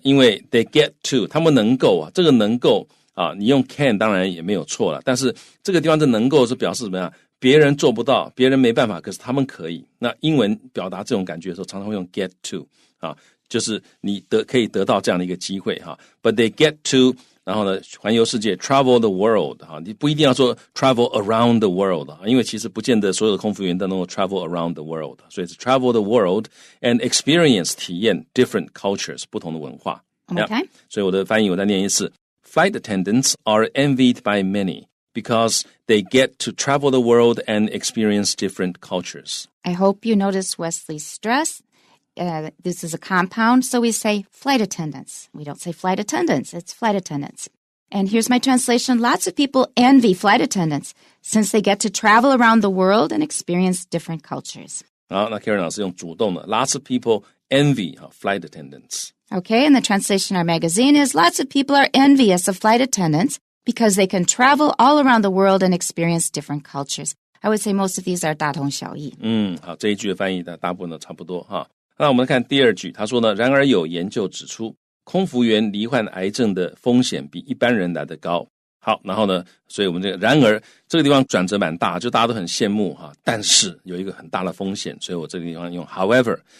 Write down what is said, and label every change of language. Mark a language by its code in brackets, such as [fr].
[zh] 因为 they get to 他们能够啊，这个能够啊，你用 can 当然也没有错了，但是这个地方的能够是表示怎么样？别人做不到，别人没办法，可是他们可以。那英文表达这种感觉的时候，常常会用 get to 啊，就是你可以得到这样的一个机会哈。 But they get to， 然后呢，环游世界 ，travel the world 哈，你不一定要说 travel around the world 啊，因为其实不见得所有的空服员都能够 travel around the world， 所以是 travel the world and experience 体验 different cultures 不同的文化。 [en] Okay. [zh] 所以我的翻译我再念一次 [en] ：Flight attendants are envied by many.Because they get to travel the world and experience different cultures. I hope you notice Wesley's stress. This is a compound, so we say flight attendants. We don't say flight attendants, it's flight attendants. And here's my translation. Lots of people envy flight attendants since they get to travel around the world and experience different cultures. [zh] 好，那 Karen 老师用主动的 [en] Lots of people envy flight attendants. Okay, and the translation in our magazine is lots of people are envious of flight attendants.Because they can travel all around the world and experience different cultures. I would say most of these are 大同小异。 [zh] 好，这一句的翻译的大部分都差不多哈。那我们看第二句，他说呢，然而有研究指出，空服员罹患癌症的风险比一般人来得高。好，然后呢，所以我们这个然而这个地方转折蛮大，就大家都很羡慕哈，但是有一个很大的风险，所以我这个地方用 however。